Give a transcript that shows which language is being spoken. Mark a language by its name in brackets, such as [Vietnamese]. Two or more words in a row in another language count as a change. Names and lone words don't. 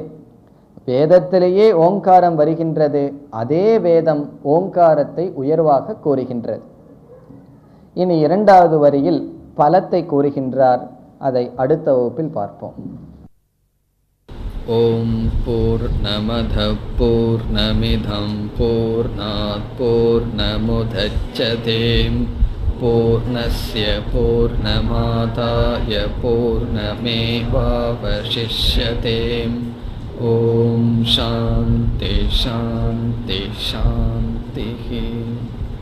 [Tamil] வேதத்திலேயே ஓங்காரம் வருகின்றது, அதே வேதம் ஓங்காரத்தை உயர்வாக கூறுகின்றது. இனி இரண்டாவது வரியில் பலத்தை கூறுகின்றார். அதை அடுத்த வகுப்பில் பார்ப்போம். [Sanskrit] ॐ पूर्णमदः पूर्णमिदं पूर्णात् पूर्णमुदच्यते पूर्णस्य पूर्णमादाय पूर्णमेवावशिष्यते. ॐ शान्तिः शान्तिः शान्तिः.